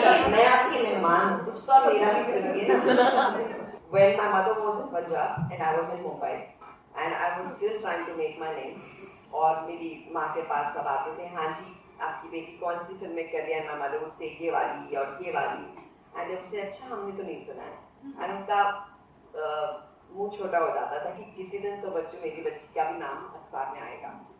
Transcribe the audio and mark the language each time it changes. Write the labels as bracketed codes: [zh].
[hi] मैं आपकी मेहमान हूँ, कुछ तो आप मेरा भी सुनिए ना. [en] When my mother was in Punjab and I was in Mumbai and I was still trying to make my name, [hi] और मेरी माँ के पास सब आते थे, हाँ जी आपकी बेटी कौन सी फिल्म में कर रही है. [en] My mother would say [hi] ये वाली और ये वाली, [en] and they would say [hi] अच्छा हमने तो नहीं सुना है. [en] and [hi] उनका मुंह छोटा हो जाता था कि किसी दिन तो बच्चे मेरी बच्ची का भी नाम अखबार में आएगा.